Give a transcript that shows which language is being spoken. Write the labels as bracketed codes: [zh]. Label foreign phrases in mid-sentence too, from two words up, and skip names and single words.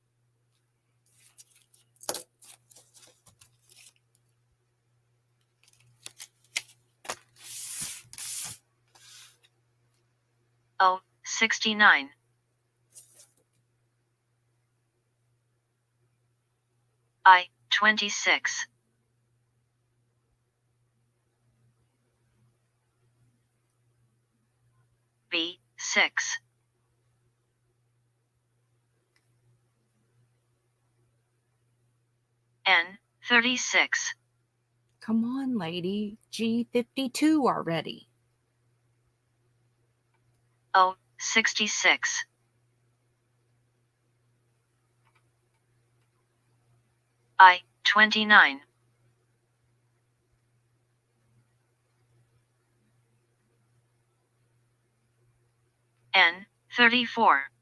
[en] O69. I-26. B6. N36. Come on, lady. G52 already. O66. I-29. N34.